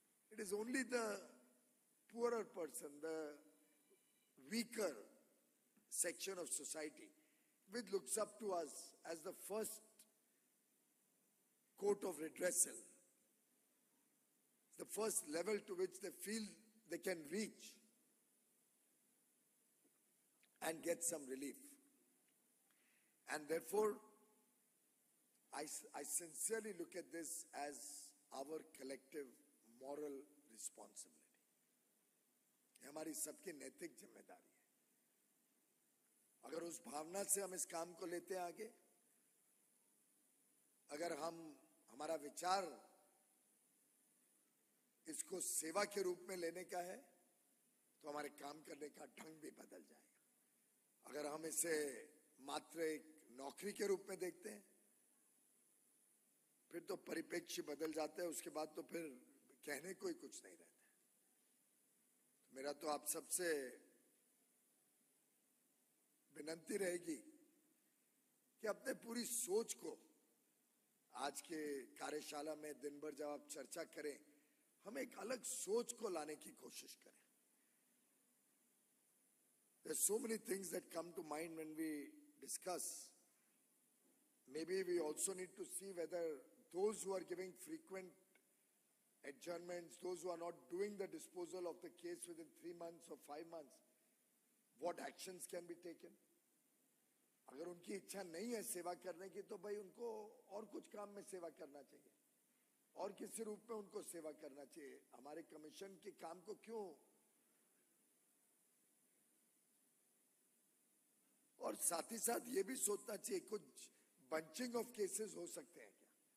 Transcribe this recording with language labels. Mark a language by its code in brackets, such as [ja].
[en] It is only the poorer person, the weaker section of society, which looks up to us as the first court of redressal, the first level to which they feel they can reach and get some relief. And therefore, I sincerely look at this as our collective moral responsibility. [hi] ये हमारी सबकी नैतिक जिम्मेदारी है. अगर उस भावना से हम इस काम को लेते हैं आगे, अगर हमारा विचार इसको सेवा के रूप में लेने का है, तो हमारे काम करने का ढंग भी बदल जाएगा. अगर हम इसे मात्र एक नौकरी के रूप में देखते हैं, फिर तो परिप्रेक्ष्य बदल जाता है. उसके बाद तो फिर कहने को ही कुछ नहीं रहता. मेरा तो आप सबसे विनती रहेगी कि अपने पूरी सोच को आज के कार्यशाला में दिन भर जब आप चर्चा करें, हम एक अलग सोच को लाने की कोशिश करें. [en] There's so many things that come to mind when we discuss. Maybe we also need to see whether those who are giving frequent adjournments, those who are not doing the disposal of the case within 3 months or 5 months, what actions can be taken? [hi] अगर उनकी इच्छा नहीं है सेवा करने की, तो भाई उनको और कुछ काम में सेवा करना चाहिए, और किसी रूप में उनको सेवा करना चाहिए. हमारे कमीशन के काम को क्यों? और साथ ही साथ ये भी सोचना चाहिए कुछ [en] bunching of cases [hi] हो सकते हैं क्या?